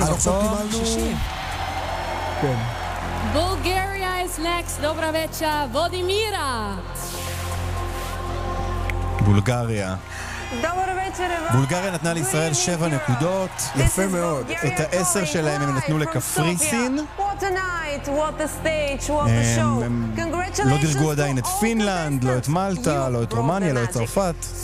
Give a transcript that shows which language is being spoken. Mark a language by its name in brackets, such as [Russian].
[Hebrew] למקום 60. כן. [English] Bulgaria is next. [Bulgarian] Dobra vecha, [English] Vladimira. Bulgaria. [Bulgarian] Dobra vecha. [English] Bulgaria [Hebrew] נתנה לישראל 7 נקודות. יפה מאוד. את ה-10 שלהם הם נתנו לקפריסין. [English] What a night, what a stage, what a show. Congratulations. [Hebrew] לא דירגו עדיין את פינלנד, לא את מלטה, לא את רומניה, לא את צרפת.